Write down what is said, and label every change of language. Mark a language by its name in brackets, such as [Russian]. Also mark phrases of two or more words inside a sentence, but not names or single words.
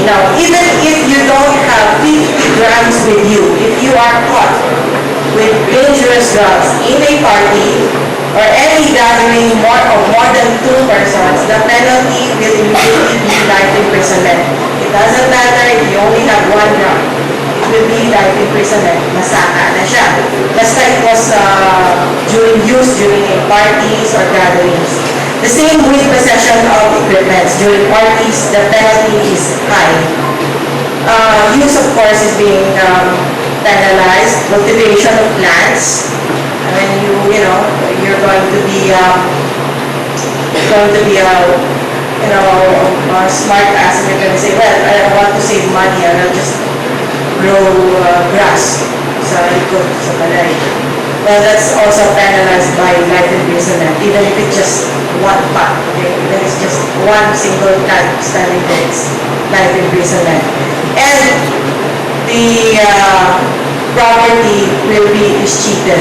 [English] Now, even if you don't have 50 grams with you, if you are caught with dangerous drugs in a party or any gathering of more than 2 persons, the penalty will immediately be life imprisonment. It doesn't matter if you only have 1 gram. Will be life imprisonment. [Hiligaynon] Masaka na siya. [English] Basta it was during parties or gatherings. The same with possession of equipment. During parties, the penalty is high. Use, of course, is being penalized. Cultivation of plants. When you're going to be smart ass, and you're going to say, well, I want to save money, and I'll just grow grass [Hiligaynon] sa likod, sa balay. [English] Well, that's also penalized by life imprisonment, even if it's just 1 pot, okay? Even if it's just 1 single plant standing there, it's life imprisonment. And the property will be cheated.